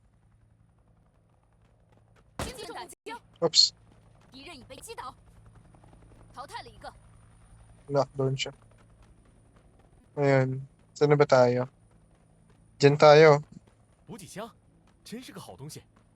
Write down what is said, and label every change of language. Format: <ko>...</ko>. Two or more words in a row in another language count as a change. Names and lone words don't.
<zh>精准打击，</zh> <en>Oops.</en> <zh>敌人已被击倒，淘汰了一个。</zh> <tl>Knockdown siya. Ayan. Saan na ba tayo? Diyan tayo.</tl> <zh>补给箱，真是个好东西。</zh>